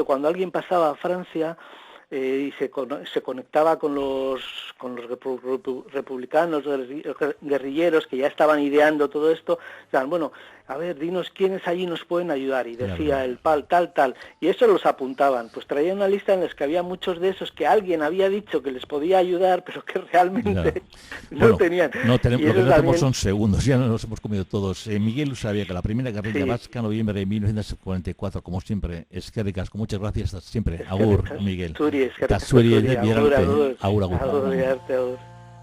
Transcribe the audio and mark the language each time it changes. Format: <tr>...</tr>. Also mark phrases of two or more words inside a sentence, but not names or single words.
<es>Cuando alguien pasaba a Francia y se conectaba con los republicanos guerrilleros que ya estaban ideando todo esto, bueno, a ver, dinos quiénes allí nos pueden ayudar, y decía el PAL, tal, y eso los apuntaban, pues traían una lista en la que había muchos de esos que alguien había dicho que les podía ayudar, pero que realmente no tenían. Lo que no tenemos son segundos, ya nos hemos comido todos. Miguel sabía que la primera guerrilla vasca, noviembre de 1944, como siempre,</es> <eu>eskerrik asko,</eu> <es>muchas gracias, hasta siempre.</es> <eu>Agur, Miguel. Agur.</eu>